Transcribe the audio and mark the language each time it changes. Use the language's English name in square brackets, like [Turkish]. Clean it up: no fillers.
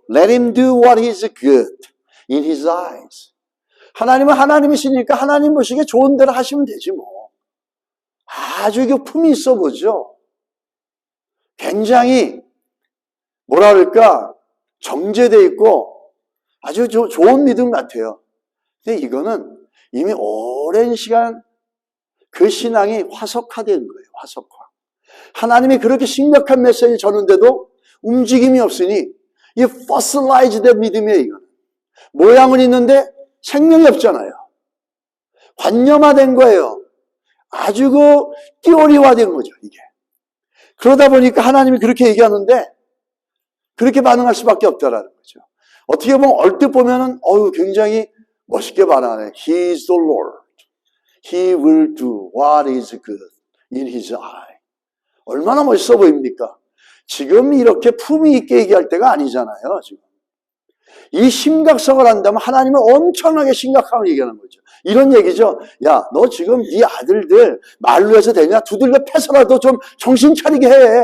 [English] Let him do what is good in his eyes. [Korean] 하나님은 하나님이시니까 하나님 보시기에 좋은 대로 하시면 되지 뭐. 아주 품이 있어 보죠. 굉장히 뭐라 그럴까 정제되어 있고 아주 좋은 믿음 같아요. 근데 이거는 이미 오랜 시간 그 신앙이 화석화된 거예요. 화석화. 하나님이 그렇게 심각한 메시지를 전하는데도 움직임이 없으니 이 fossilized 믿음이에요. 이거는. 모양은 있는데 생명이 없잖아요. 관념화된 거예요. 아주 띠오리화된 거죠, 이게. 그러다 보니까 하나님이 그렇게 얘기하는데 그렇게 반응할 수밖에 없다라는 거죠. 어떻게 보면 얼뜻 보면은 굉장히 멋있게 반응하네. [English] He is the Lord. He will do what is good in his eye. [Korean] 얼마나 멋있어 보입니까? 지금 이렇게 품위 있게 얘기할 때가 아니잖아요, 지금. 이 심각성을 한다면 하나님은 엄청나게 심각하게 얘기하는 거죠. 이런 얘기죠. 야, 너 지금 네 아들들 말로 해서 되냐? 두들겨 패서라도 좀 정신 차리게 해.